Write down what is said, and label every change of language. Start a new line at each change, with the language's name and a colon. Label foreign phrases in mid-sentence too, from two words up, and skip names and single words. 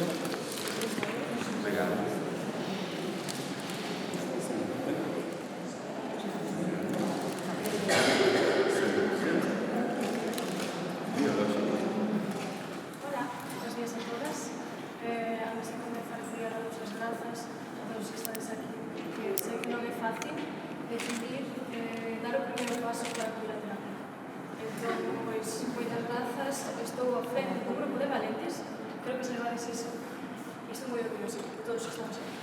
Spanish: Vegano. Hola, buenos días a todas.
Galician: Antes de comenzar, quería daros as grazas a todos que estáis aquí, que sei que non é fácil decidir dar o primeiro paso para acudir a terapia. Entón, pois, moitas grazas, estou ao frente dun grupo de valentes, creo que se levades iso, e estou moi orgullosa de todos que estamos aquí.